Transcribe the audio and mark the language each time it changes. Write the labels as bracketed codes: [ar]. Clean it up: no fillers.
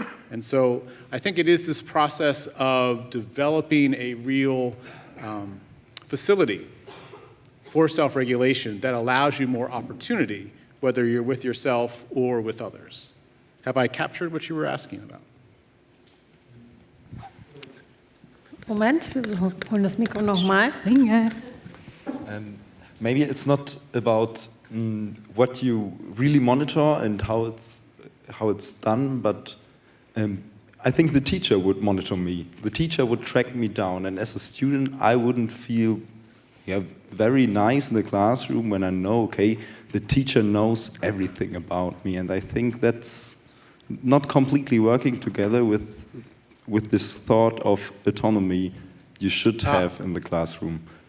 [en] And so I think it is this process of developing a real facility for self-regulation that allows you more opportunity, whether you're with yourself or with others. Have I captured what you were asking about? [de] Moment, wir holen das Mikro nochmal. [en] Maybe it's not about what you really monitor and how it's done, but I think the teacher would monitor me. The teacher would track me down, and as a student, I wouldn't feel very nice in the classroom when I know, okay, the teacher knows everything about me, and I think that's not completely working together with this thought of autonomy you should have in the classroom.